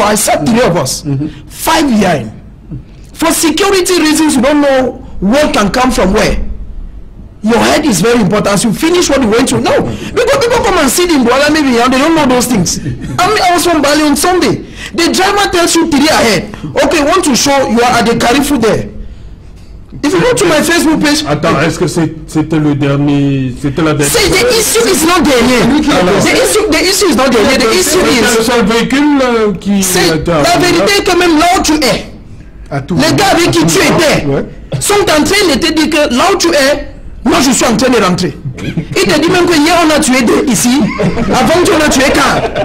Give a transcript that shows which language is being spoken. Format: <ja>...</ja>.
<en>I said 3 of us, 5 behind. For security reasons, you don't know what can come from where. Your head is very important. As you finish what you went to, no, because people come and sit in Douala maybe and they don't know those things. I was from Bali on Sunday. The driver tells you 3 ahead. Okay, want to show you are at the Carrefour there. If you go to my Facebook page,</en> <fr>attends, est-ce que c'était le dernier, c'était la dernière?</fr> <en>The issue is not dernier. The issue is not dernier. The issue is.</en> <fr>C'est un véhicule qui. La vérité est que même là où tu es, les gars avec qui tu étais sont en train de te dire que là où tu es, moi je suis en train de rentrer. Il te dit même que hier on a tué 2 ici, avant tu en as tué 4.</fr>